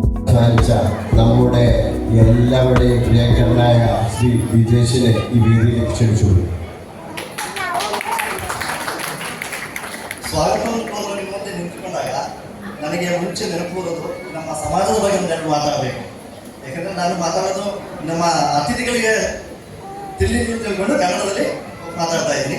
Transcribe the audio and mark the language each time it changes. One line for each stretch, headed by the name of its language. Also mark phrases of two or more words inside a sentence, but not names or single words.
Malayalam: അധ്വാനിച്ച നമ്മുടെ എല്ലാവരുടെയും പ്രിയങ്കരനായ ശ്രീ വിജേഷിനെ ഈ വേദിയിലേക്ക് ക്ഷണിച്ചുള്ളൂ.
Kannada: ಸ್ವಾಗತ ಮುಂದೆ ನಿಂತ್ಕೊಂಡಾಗ ನನಗೆ ಮುಂಚೆ ನೆನಪು ಬರೋದು ನಮ್ಮ ಸಮಾಜದ ಬಗ್ಗೆ ಒಂದೆರಡು ಮಾತಾಡಬೇಕು. ಯಾಕಂದರೆ ನಾನು ಮಾತಾಡೋದು ನಮ್ಮ ಅತಿಥಿಗಳಿಗೆ ತಿಳ್ಕೊಂಡು ಕನ್ನಡದಲ್ಲಿ ಮಾತಾಡ್ತಾ ಇದ್ದೀನಿ.